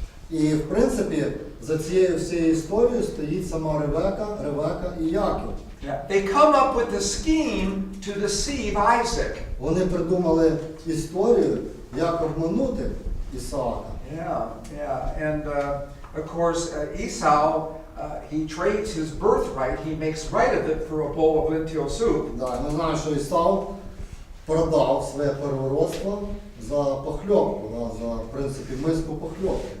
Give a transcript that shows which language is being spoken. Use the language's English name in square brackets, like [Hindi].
[Ukrainian] І, в принципі, за цією всією історією стоїть сама Ревека і Яків. [English] They come up with a scheme to deceive Isaac. [Ukrainian] Вони придумали історію, як обманути Ісаака. [English] And of course Esau, he trades his birthright, he makes right of it for a bowl of lentil soup. [Ukrainian] Да, ми знаємо, що Ісав продав своє первородство за похльопку, да, за, в принципі, миску похльопки.